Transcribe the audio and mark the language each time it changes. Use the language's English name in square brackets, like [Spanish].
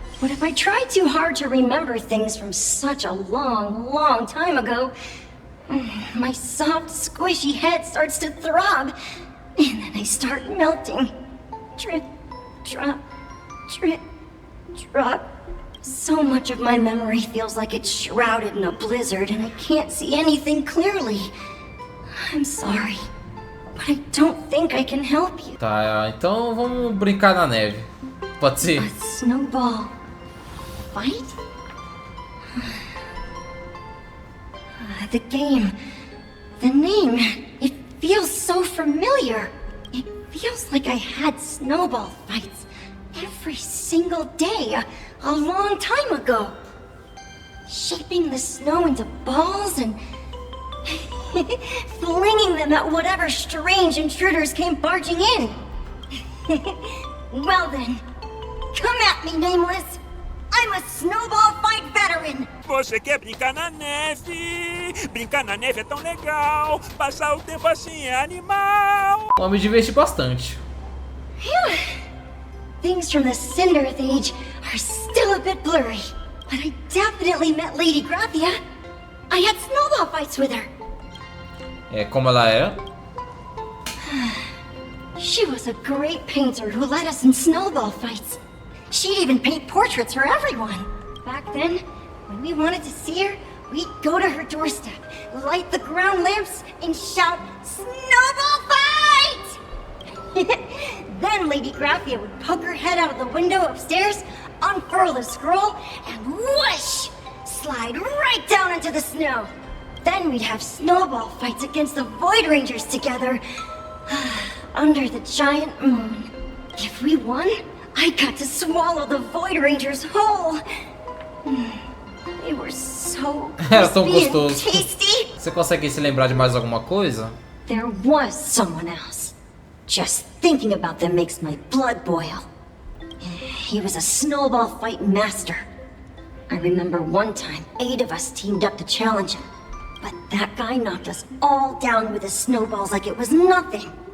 [English] But if I try too hard to remember things from such a long, long time ago, my soft, squishy head starts to throb, and then I start melting. Drip, drop, drip, drop. So much of my memory feels like it's shrouded in a blizzard, and I can't see anything clearly. I'm sorry, but I don't think I can help you. [Portuguese] Tá, então vamos brincar na neve. Pode ser? [English] A snowball fight? The game, the name, it feels so familiar. It feels like I had snowball fights every single day a long time ago. Shaping the snow into balls and flinging them at whatever strange intruders came barging in. Well then, come at me, Nameless. I'm a snowball fight veteran. [Portuguese] Você quer brincar na neve? Brincar na neve é tão legal. Passar o tempo assim é animal. Eu me diverti bastante. Phew. [English] Things from the Cinderth Age are still a bit blurry, but I definitely met Lady Graphia. I had snowball fights with her. [Portuguese] É como ela era? [English] She was a great painter who led us in snowball fights. She'd even paint portraits for everyone. Back then, when we wanted to see her, we'd go to her doorstep, light the ground lamps, and shout, "Snowball fight!" Then Lady Graphia would poke her head out of the window upstairs, unfurl the scroll, and whoosh! Slide right down into the snow. Then we'd have snowball fights against the Void Rangers together, under the giant moon. If we won, I got to swallow the Void Rangers whole. They were so [Portuguese] Era tão [English] crispy and [Portuguese] gostoso. [English] tasty. [Portuguese] Você consegue se lembrar de mais alguma coisa? [English] There was someone else. Just thinking about them makes my blood boil. He was a snowball fight master. I remember one time, 8 of us teamed up to challenge him. But that guy knocked us all down with his snowballs like it was nothing.